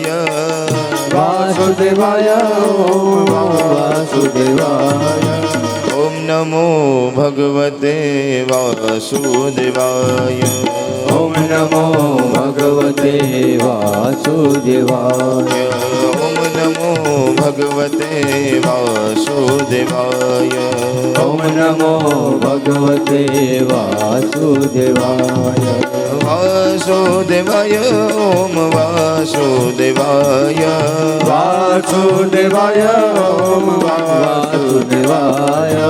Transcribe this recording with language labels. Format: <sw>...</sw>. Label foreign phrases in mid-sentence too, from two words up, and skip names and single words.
<sa>वासुदेवाय ॐ वासुदेवाय। ॐ नमो भगवते वासुदेवाय। ॐ नमो भगवते वासुदेवाय। ॐ नमो भगवते वासुदेवाय. ओम नमो भगवते वासुदेवाय. वासुदेवाय ओम वासुदेवाय. वासुदेवाय ओम वासुदेवाय.</sa>